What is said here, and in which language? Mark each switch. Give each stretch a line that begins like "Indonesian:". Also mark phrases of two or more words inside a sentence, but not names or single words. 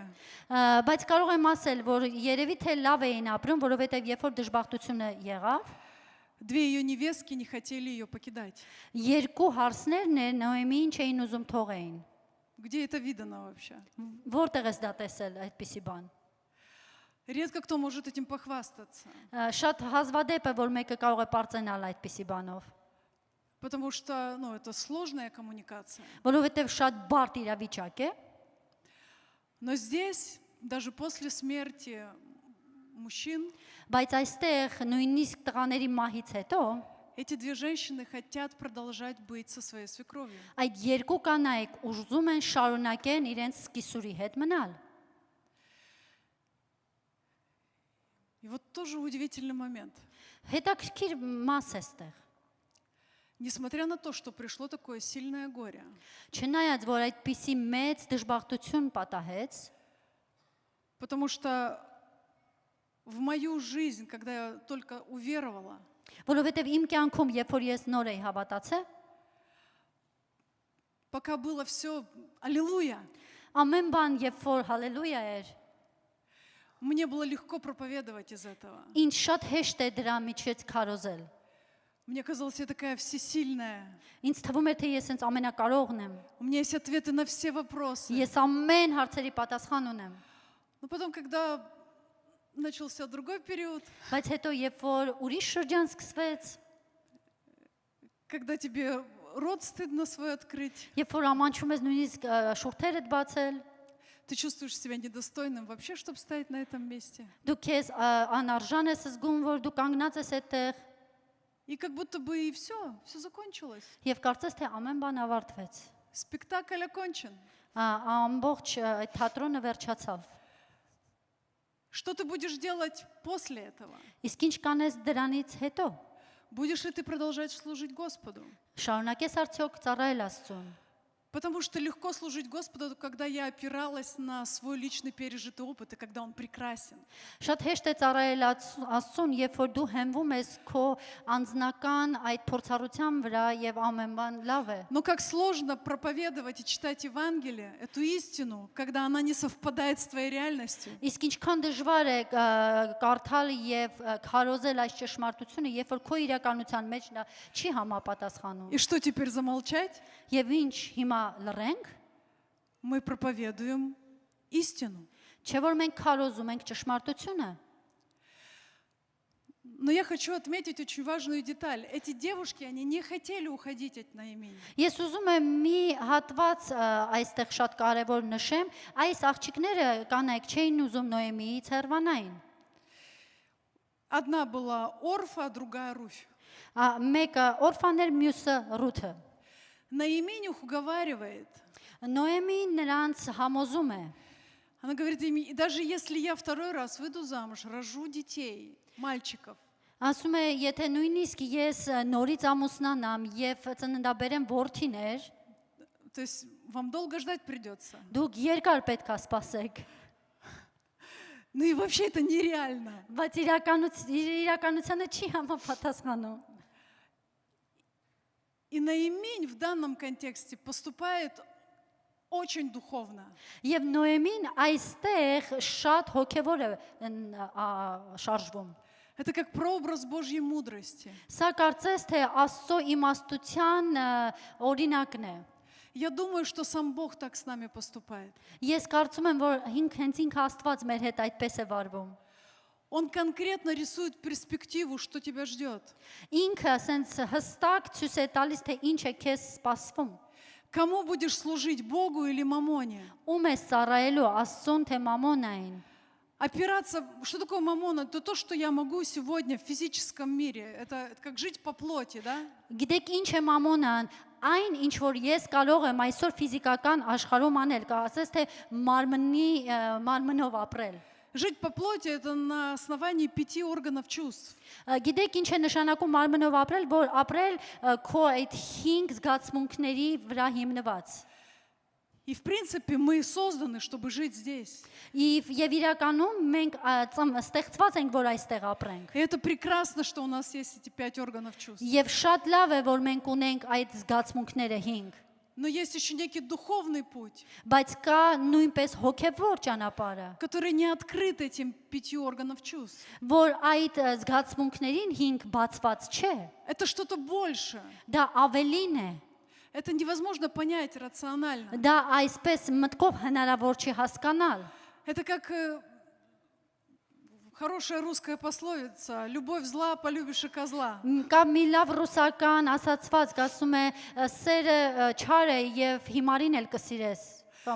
Armenian: Բայց կարող եմ ասել, որ երևի թե լավ էին ապրում, որովհետև երբ որ դժբախտությունը եղավ,
Russian: две ее невестки не хотели ее покидать.
Armenian: երկու հարսներն էր Նոեմին չէին ուզում թողեին։
Russian: Где это видано вообще?
Armenian: Որտեղ ես դա տեսել այդպիսի բան։
Russian: Редко кто может этим похвастаться,
Armenian: Շատ հազվադեպ է, որ մեկը կարող է པարծենալ այդպիսի բանով,
Russian: потому что, ну, это сложная коммуникация.
Armenian: որովհետև շատ բարդ իրավիճակ է,
Russian: Но здесь, даже после смерти мужчин,
Armenian: բայց այստեղ նույնիսկ տղաների մահից հետո
Russian: эти две женщины хотят продолжать быть со своей свекровью.
Armenian: այդ երկու կանայք ուզում են շարունակեն իրենց սկիսուրի հետ մնալ։
Russian: И вот тоже удивительный момент.
Armenian: Հետաքրքիր մաս է ստեղ։
Russian: Несмотря на то, что пришло такое сильное горе,
Armenian: Չնայած որ այդպիսի մեծ դժբախտություն պատահեց,
Russian: потому что в мою жизнь, когда я только уверовала,
Armenian: որովհետև իմ կյանքում, երբ որ ես նոր էի հավատացել,
Russian: пока было все аллилуйя,
Armenian: ամեն բան, երբ որ հալելույա էր,
Russian: мне было легко проповедовать из этого.
Armenian: ինձ շատ հեշտ է դրա միջից քարոզել։
Russian: Мне казалось, я такая всесильная.
Armenian: Ինձ թվում էր, թե ես ինձ ամենակարողն եմ։
Russian: У меня есть ответы на все вопросы.
Armenian: Ես ամեն հարցերի պատասխան ունեմ։
Russian: Но потом, когда начался другой период,
Armenian: Բայց հետո երբ որ ուրիշ շրջան սկսվեց,
Russian: когда тебе рот стыдно свой открыть,
Armenian: երբ որ ամանչում ես նույնիսկ շուրթերդ բացել,
Russian: ты чувствуешь себя недостойным вообще, чтобы стоять на этом месте.
Armenian: դու քեզ անարժան ես զգում, որ դու կանգնած ես այդտեղ,
Russian: И как будто бы и все закончилось.
Armenian: եւ կարծես թե ամեն բան ավարտվեց։
Russian: Спектакль окончен.
Armenian: Ամբողջ այդ թատրոնը վերջացավ։
Russian: Что ты будешь делать после этого?
Armenian: Իսկ ինչ կանես դրանից հետո։
Russian: Будешь ли ты продолжать служить Господу?
Armenian: Շարունակես արդյոք ծառայել Աստծուն։
Russian: Потому что легко служить Господу, когда я опиралась на свой личный пережитый опыт, и когда Он прекрасен.
Armenian: Շատ հեշտ է ծառայել Աստծուն, երբ որ дու հենվում ես քո անձնական այդ փորձառության վրա եւ ամեն բան լավ է։
Russian: Но как сложно проповедовать и читать Евангелие, эту истину, когда она не совпадает с твоей реальностью.
Armenian: Իսկ ինչքան դժվար է կարդալ եւ քարոզել այս ճշմարտությունը, երբ որ քո իրականության մեջ դա չի համապատասխանում։
Russian: И что теперь замолчать?
Armenian: Եվ ինչ հիմա լռենք,
Russian: Мы проповедуем истину.
Armenian: չէ որ մենք քարոզում ենք ճշմարտությունը։
Russian: Но я хочу отметить очень важную деталь. Эти девушки, они не хотели уходить от Наимени.
Armenian: Ես ուզում եմ մի հատված այստեղ շատ կարևոր նշեմ, այս աղջիկները կանայք չէին ուզում Նոեմիից հեռվանային։
Russian: Одна была Орфа, а другая Руфь.
Armenian: Մեկը Օրֆաներ, մյուսը Ռութը։
Russian: Наимень их уговаривает.
Armenian: Նոեմին նրանց համոզում է։
Russian: Она говорит им, и даже если я второй раз выйду замуж, рожу детей, мальчиков,
Armenian: Ասում է, եթե նույնիսկ ես նորից ամուսնանամ եւ ծննդաբերեմ որդիներ,
Russian: то есть вам долго ждать придется.
Armenian: դուք երկար պետք է սպասեք։
Russian: Ну и вообще это нереально.
Armenian: Բայց իրականությանը չի համապատասխանում։
Russian: И Наимень в данном контексте поступает очень духовно.
Armenian: Եվ Նոեմին այստեղ շատ հոգևոր է շարժվում։
Russian: Это как прообраз Божьей мудрости.
Armenian: Սա կարծես թե Աստծո իմաստության օրինակն է։
Russian: Я думаю, что сам Бог так с нами поступает.
Armenian: Ես կարծում եմ, որ հենց ինքը Աստված մեր հետ այդպես է վարվում։
Russian: Он конкретно рисует перспективу, что тебя ждет.
Armenian: Ինքը ասենց հստակ ցույց է տալիս, թե ինչ է քեզ սպասվում։
Russian: Кому будешь служить, Богу или Мамоне?
Armenian: Ում ես ծառայելու, Աստծուն թե Մամոնային։
Russian: Опираться, что такое Мамона? Это то, что я могу сегодня в физическом мире. Это как жить по плоти, да?
Armenian: Գիտեք ինչ է Մամոնան, այն ինչ որ ես կարող եմ այսօր ֆիզիկական աշխարհում անել, ասես թե մարմնով ապրել։
Russian: Жить по плоти — это на основании 5 органов чувств.
Armenian: Գիտեք ինչ է նշանակում մարմնով ապրել, որ ապրել քո այդ 5 զգացմունքների վրա հիմնված։
Russian: И, в принципе, мы созданы, чтобы жить здесь.
Armenian: Եվ իրականում մենք ստեղծված ենք, որ այստեղ ապրենք։
Russian: И это прекрасно, что у нас есть эти 5 органов чувств.
Armenian: Եվ շատ լավ է, որ մենք ունենք այդ զգացմունքները 5։
Russian: Но есть еще некий духовный путь,
Armenian: Բայց կա նույնպես հոգևոր ճանապարհը,
Russian: который не открыт этим 5 органов чувств.
Armenian: որ այդ զգացմունքներին 5 բացված չէ։
Russian: Это что-то большее.
Armenian: Դա ավելին է։
Russian: Это невозможно понять рационально.
Armenian: Դա այսպես մտքով հնարավոր չի հասկանալ։
Russian: Это как хорошая русская пословица: «Любовь зла, полюбишь и козла».
Armenian: Կա մի лав ռուսական ասացված, ասում է սերը չար է եւ հիմարին էլ կսիրես։ Կամ